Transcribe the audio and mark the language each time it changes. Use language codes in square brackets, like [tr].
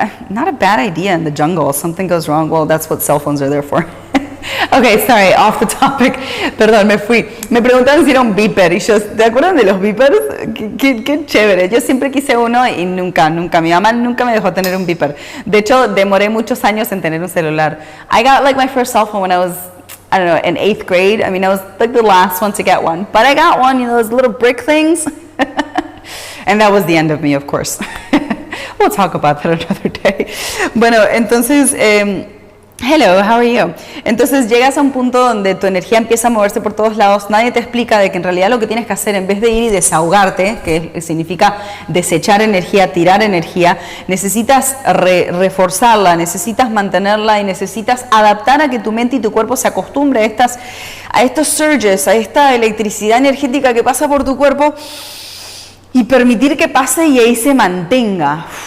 [en] Not a bad idea in the jungle. If something goes wrong, well, that's what cell phones are there for. Okay, sorry, off the topic. [es] Perdón, me fui. Me preguntaron si era un beeper y yo, ¿te acuerdan de los beepers? Qué chévere. Yo siempre quise uno y nunca. Mi mamá nunca me dejó tener un beeper. De hecho, demoré muchos años en tener un celular. [en] I got like my first cell phone when I was, I don't know, in 8th grade. I mean, I was like the last one to get one. But I got one, you know, those little brick things. And that was the end of me, of course. We'll talk about that another day. [es] Bueno, entonces, [en] hello, how are you? [es] Entonces llegas a un punto donde tu energía empieza a moverse por todos lados. Nadie te explica de que en realidad lo que tienes que hacer, en vez de ir y desahogarte, que significa desechar energía, tirar energía, necesitas reforzarla, necesitas mantenerla y necesitas adaptar a que tu mente y tu cuerpo se acostumbre a estos surges, a esta electricidad energética que pasa por tu cuerpo, y permitir que pase y ahí se mantenga.